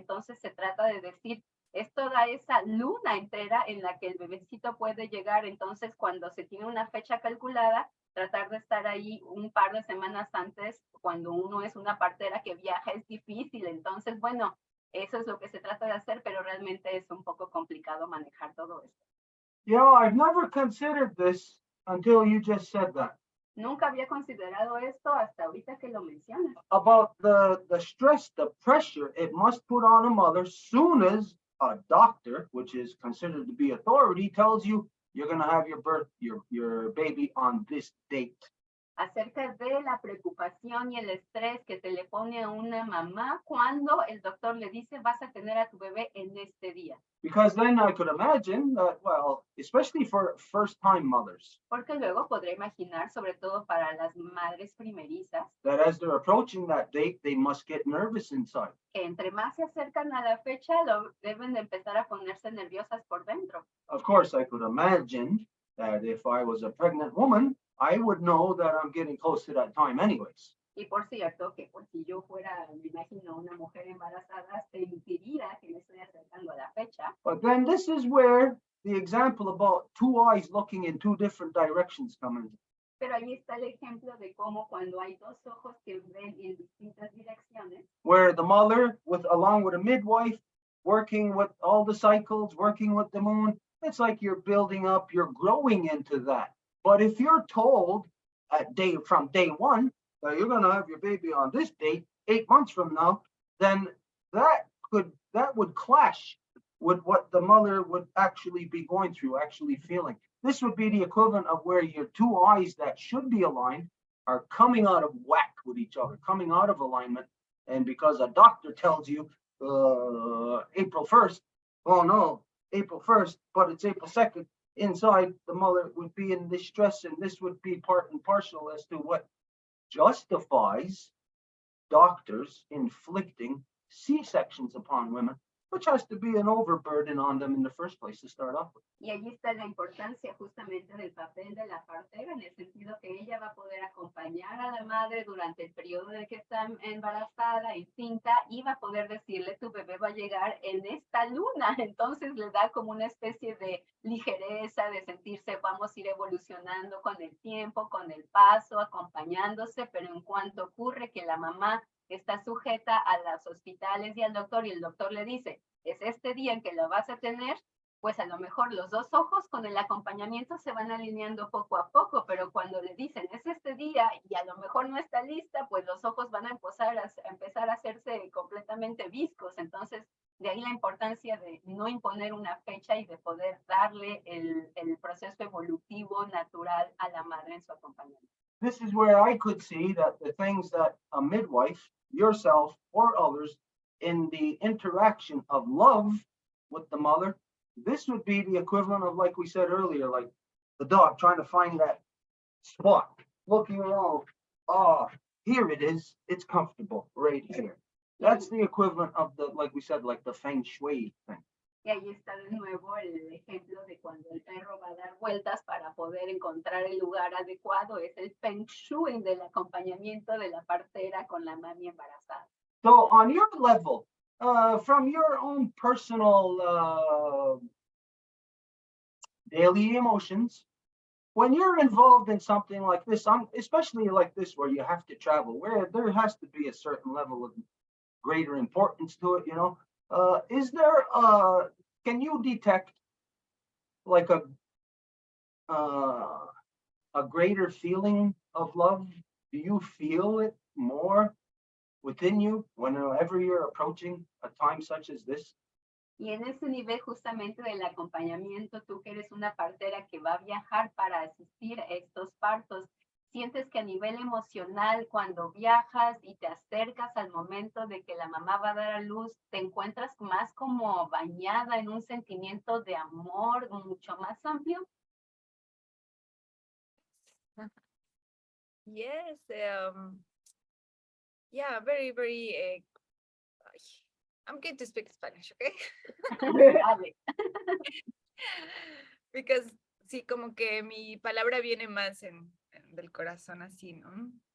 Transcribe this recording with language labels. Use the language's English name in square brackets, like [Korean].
[Spanish] Entonces se trata de decir, es toda esa luna entera en la que el bebecito puede llegar. Entonces, cuando se tiene una fecha calculada, tratar de estar ahí un par de semanas antes, cuando uno es una partera que viaja, es difícil. Entonces, bueno, eso es lo que se trata de hacer, pero realmente es un poco complicado manejar todo esto. [English] You know, I've never considered this until you just said that. [Spanish] Nunca había considerado esto hasta ahorita que lo mencionas. [English] About the stress, the pressure it must put on a mother soon as a doctor, which is considered to be authority, tells you you're going to have your baby on this date. [Spanish] Acerca de la preocupación y el estrés que se le pone a una mamá cuando el doctor le dice vas a tener a tu bebé en este día. [English] Because then I could imagine that, well, especially for first-time mothers, [Spanish] Porque luego podré imaginar, sobre todo para las madres primerizas, [English] that as they're approaching that date, they must get nervous inside. [Spanish] que entre más se acercan a la fecha, deben de empezar a ponerse nerviosas por dentro. [English] Of course, I could imagine that if I was a pregnant woman, I would know that I'm getting close to that time anyways. [Spanish] Y por cierto, que pues si yo fuera, me imagino, una mujer embarazada, sentiría que me estoy acercando a la fecha. [English] But then this is where the example about two eyes looking in two different directions come in. [Spanish] Pero ahí está el ejemplo de cómo cuando hay 2 ojos que ven en distintas direcciones, [English] Where the mother, along with a midwife, working with all the cycles, working with the moon, it's like you're building up, you're growing into that. But if you're told from day one that you're going to have your baby on this date, 8 months from now, then that would clash with what the mother would actually be going through, actually feeling. This would be the equivalent of where your two eyes that should be aligned are coming out of whack with each other, coming out of alignment. And because a doctor tells you April 1st, oh no, April 1st, but it's April 2nd, inside the mother would be in distress, and this would be part and parcel as to what justifies doctors inflicting C-sections upon women which has to be an overburden on them in the first place to start off with. [Spanish] Y allí está la importancia justamente del papel de la partera, en el sentido que ella va a poder acompañar a la madre durante el periodo de que está embarazada, encinta, y va a poder decirle, tu bebé va a llegar en esta luna. Entonces le da como una especie de ligereza, de sentirse, vamos a ir evolucionando con el tiempo, con el paso, acompañándose, pero en cuanto ocurre que la mamá está sujeta a los hospitales y al doctor, y el doctor le dice, es este día en que lo vas a tener, pues a lo mejor los dos ojos con el acompañamiento se van alineando poco a poco, pero cuando le dicen es este día y a lo mejor no está lista, pues los ojos van a empezar a hacerse completamente viscos. Entonces, de ahí la importancia de no imponer una fecha y de poder darle el proceso evolutivo natural a la madre en su acompañamiento. [English] This is where I could see that the things that a midwife, yourself, or others, in the interaction of love with the mother, this would be the equivalent of, like we said earlier, like the dog trying to find that spot, looking around. Oh, here it is. It's comfortable right here. That's the equivalent of the, like we said, like the feng shui thing. [Spanish] Y ahí está de nuevo el ejemplo de cuando el perro va a dar vueltas para poder encontrar el lugar adecuado. Es el feng shui del acompañamiento de la partera con la mami embarazada. [English] So on your level, from your own personal daily emotions, when you're involved in something like this, especially like this where you have to travel, where there has to be a certain level of greater importance to it, you know, is there can you detect like a greater feeling of love? Do you feel it more within you whenever you're approaching a time such as this? [Spanish] Y en ese nivel justamente del acompañamiento, tú que eres una partera que va a viajar para asistir a estos partos, sientes que a nivel emocional, cuando viajas y te acercas al momento de que la mamá va a dar a luz, te encuentras más como bañada en un sentimiento de amor mucho más amplio? [English] Yes, yeah, very, very, I'm going to speak Spanish, okay? [Spanish] Dale. [English] Because [Spanish] sí, como que mi palabra viene más del corazón así, ¿no?